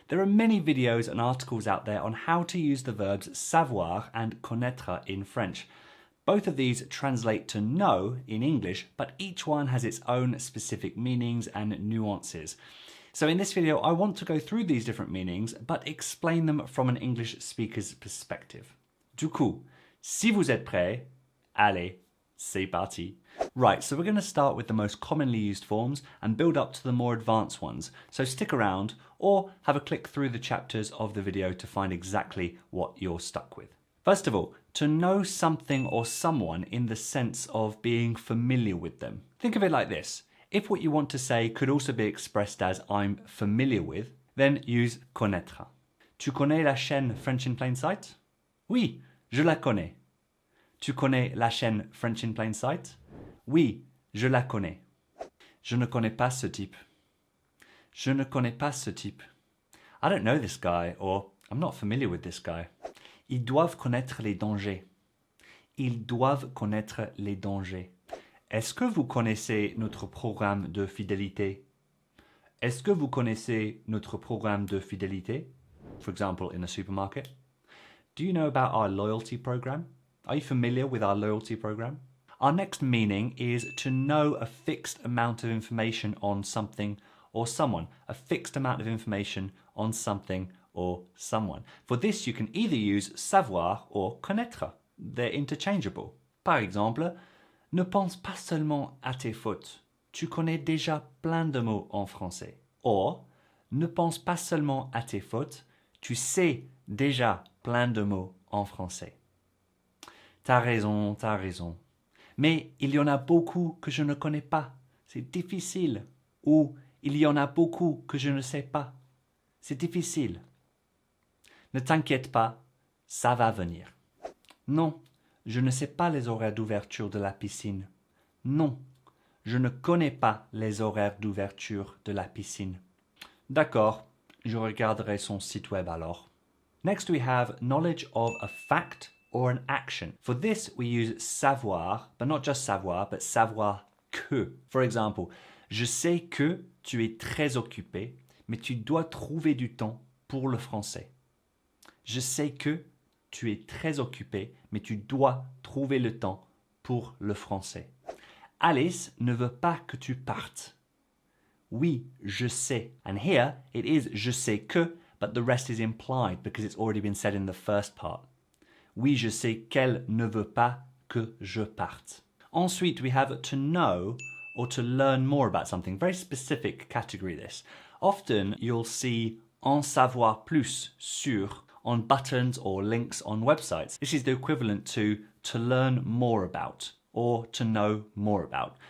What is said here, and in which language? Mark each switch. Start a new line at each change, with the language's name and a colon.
English: There are many videos and articles out there on how to use the verbs savoir and connaître in French. Both of these translate to know in English, but each one has its own specific meanings and nuances. So in this video, I want to go through these different meanings, but explain them from an English speaker's perspective.
French: Du coup, si vous êtes prêts, allez, c'est parti.
English: Right, so we're going to start with the most commonly used forms and build up to the more advanced ones. So stick around or have a click through the chapters of the video to find exactly what you're stuck with. First of all, to know something or someone in the sense of being familiar with them. Think of it like this. If what you want to say could also be expressed as I'm familiar with, then use connaître.
French: Tu connais la chaîne French in Plain Sight? Oui, je la connais. Tu connais la chaîne French in Plain Sight? Oui, je la connais. Je ne connais pas ce type. Je ne connais pas ce type.
English: I don't know this guy, or I'm not familiar with this guy.
French: Ils doivent connaître les dangers. Ils doivent connaître les dangers. Est-ce que vous connaissez notre programme de fidélité? Est-ce que vous connaissez notre programme de fidélité?
English: For example, in a supermarket. Do you know about our loyalty program? Are you familiar with our loyalty program? Our next meaning is to know a fixed amount of information on something or someone. A fixed amount of information on something or someone. For this, you can either use savoir or connaître. They're interchangeable.
French: Par exemple, ne pense pas seulement à tes fautes. Tu connais déjà plein de mots en français. Or, ne pense pas seulement à tes fautes. Tu sais déjà plein de mots en français. T'as raison, t'as raison. Mais il y en a beaucoup que je ne connais pas. C'est difficile. Ou il y en a beaucoup que je ne sais pas. C'est difficile. Ne t'inquiète pas, ça va venir. Non, je ne sais pas les horaires d'ouverture de la piscine. Non, je ne connais pas les horaires d'ouverture de la piscine. D'accord, je regarderai son site web alors.
English: Next we have knowledge of a fact or an action. For this we use savoir, but not just savoir, but savoir que. For example,
French: je sais que tu es très occupé, mais tu dois trouver du temps pour le français. Je sais que tu es très occupé, mais tu dois trouver le temps pour le français. Alice ne veut pas que tu partes. Oui, je sais.
English: And here it is
French: je sais que,
English: but the rest is implied because it's already been said in the first part.
French: Oui, je sais qu'elle ne veut pas que je parte. Ensuite,
English: we have to know or to learn more about something. Very specific category this. Often you'll see
French: en savoir plus sur
English: on buttons or links on websites. This is the equivalent to learn more about or to know more about.